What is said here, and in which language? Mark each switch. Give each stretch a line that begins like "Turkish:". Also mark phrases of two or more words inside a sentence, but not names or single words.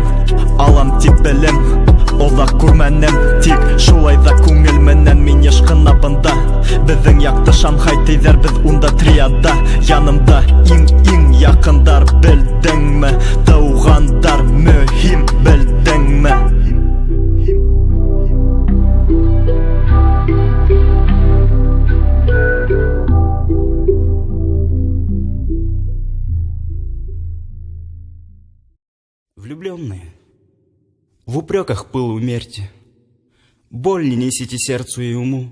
Bashkir: Алам тип белем, оҙаҡ күрмәнем. Тик шулай ҙа күңел менән мин йыш ҡына бында. Беҙҙең яҡты Шанхай тиҙәр, беҙ унда триада. Янымда иң яҡындар, белдеңме? Тыуғандар мөһим, белдеңме?
Russian: Влюбленные, в упреках пыл умерьте, боль не несите сердцу и уму.